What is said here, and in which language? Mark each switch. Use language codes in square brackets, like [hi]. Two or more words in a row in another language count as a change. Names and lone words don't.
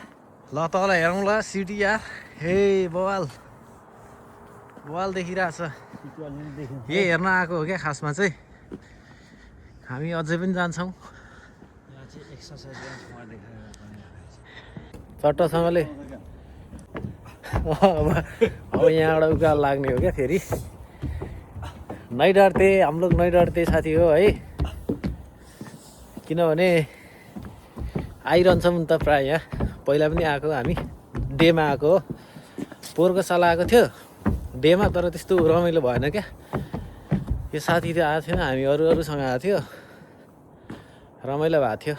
[ne] ल तल हेरौँ ल सिटी यार, हे बवाल बवाल देखिरहेछ। यही हेर्न आएको हो क्या खासमा चाहिँ। हामी अझै पनि जान्छौँ चट्टसँगले। अब यहाँबाट उकालो लाग्ने हो क्या फेरि। [hi] नहीं डरते हम लोग, नहीं डरते [ne] साथी हो है, किनभने आइरहन्छौँ नि त प्रायः यहाँ। पहिला पनि आएको हामी, डेमा आएको हो। पोहोरको साल आएको थियो डेमा, तर त्यस्तो रमाइलो भएन क्या। यो साथी चाहिँ आएको थिएन, हामी अरूसँग आएको थियो, रमाइलो भएको थियो।